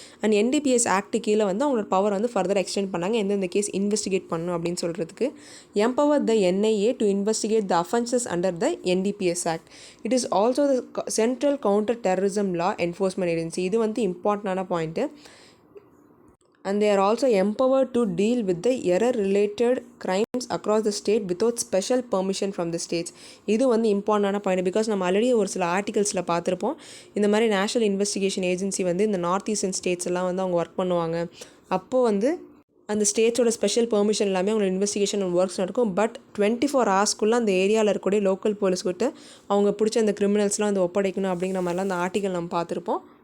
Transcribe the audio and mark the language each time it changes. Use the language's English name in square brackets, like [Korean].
[Tamil] And NDPS act கீழே வந்து அவங்களோட பவர் வந்து ஃபர்தராக எக்ஸ்டெண்ட் பண்ணாங்க எந்தெந்த கேஸ் இன்வெஸ்டிகேட் பண்ணணும் அப்படின்னு சொல்கிறதுக்கு. [English] Empower the NIA to investigate the offences under the NDPS act. It is also the central counter terrorism law enforcement agency. [Tamil] இது வந்து இம்பார்ட்டண்டான point. [English] And they are also empowered to deal with the error-related crimes across the state without special permission from the states. [Tamil] இது வந்து இம்பார்ட்டண்டான point. Because நம்ம already ஒரு சில ஆர்டிகல்ஸில் பார்த்துருப்போம். இந்த மாதிரி நேஷனல் இன்வெஸ்டிகேஷன் ஏஜென்சி வந்து இந்த நார்த் ஈஸ்டர்ன் ஸ்டேட்ஸ் எல்லாம் வந்து அவங்க ஒர்க் பண்ணுவாங்க. அப்போது வந்து அந்த ஸ்டேட்ஸோட ஸ்பெஷல் பெர்மிஷன் எல்லாமே அவங்களோட இன்வெஸ்டிகேஷன் ஒர்க்ஸ் நடக்கும். பட் 24 ஹவர்ஸ்க்குள்ளே அந்த ஏரியாவில் இருக்கக்கூடிய லோக்கல் போலீஸ்கிட்ட அவங்க பிடிச்ச அந்த கிரிமினல்ஸ்லாம் வந்து ஒப்படைக்கணும் அப்படிங்கிற மாதிரிலாம் அந்த ஆர்டிகல் நம்ம பார்த்துருப்போம்.